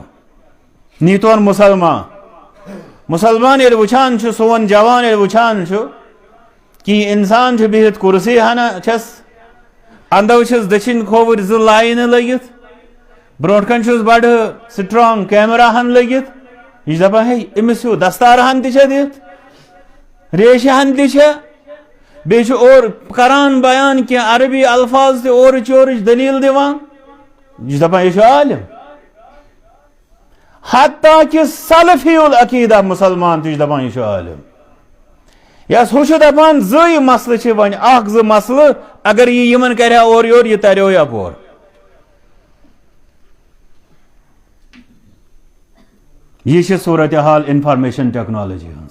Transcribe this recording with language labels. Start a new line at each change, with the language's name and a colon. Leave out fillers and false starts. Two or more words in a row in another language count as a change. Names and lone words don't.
Kashmiri: نیٖتون مُسلمان ییٚلہِ وٕچھان چھُ سون جوان ییٚلہِ وٕچھان چھُ کہ اِنسان چھُ بِہِتھ کُرسی ہنا چھس اندو چھس دٔچھِنۍ کھووٕرۍ زٕ لاینہٕ لٔگِتھ برونٛٹھ کَنۍ چھُس بڑٕ
English: strong camera
Kashmiri: ہن لٔگِتھ یہِ چھُ دپان ہے أمِس ہیوٗ دستار ہن تہِ چھےٚ دِتھ ریشہِ ہن تہِ چھےٚ بیٚیہِ چھُ اورٕ کران بیان کینٛہہ عربی الفاظ تہِ اورٕچ یورٕچ دٔلیٖل دِوان یہِ چھُ دپان یہِ چھُ عالِم. حتیٰ کہ سلفی العقیدہ مُسلمان تہِ چھُ دپان یہِ چھُ عالِم. یس ہُہ چھُ دپان زٕے مسلہٕ چھِ وۄنۍ اکھ زٕ مسلہٕ اگر یہِ یِمن کرِ ہا اورٕ یورٕ یہِ تریو یپور. یہ چھِ صورتحال
English: information technology
Kashmiri: ہٕنٛز.